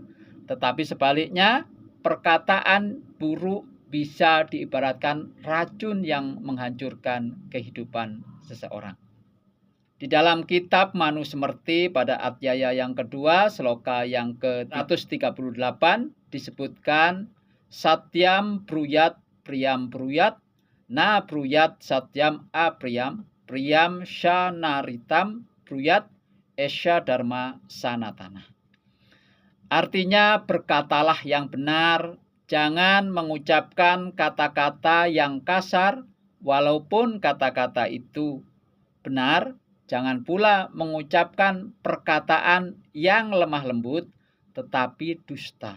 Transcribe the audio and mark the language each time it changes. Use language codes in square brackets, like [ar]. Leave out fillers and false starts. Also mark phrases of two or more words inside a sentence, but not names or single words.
[id] Tetapi sebaliknya, perkataan buruk bisa diibaratkan racun yang menghancurkan kehidupan seseorang. Di dalam kitab Manu Semerti pada Adhyaya yang kedua, sloka yang ke-138 disebutkan [sa] Satyam Bruyat Priyam Bruyat Na Bruyat Satyam Apriyam Priyam Shanaritam Bruyat Esya Dharma Sanatana. [id] Artinya berkatalah yang benar, jangan mengucapkan kata-kata yang kasar walaupun kata-kata itu benar. Jangan pula mengucapkan perkataan yang lemah lembut tetapi dusta.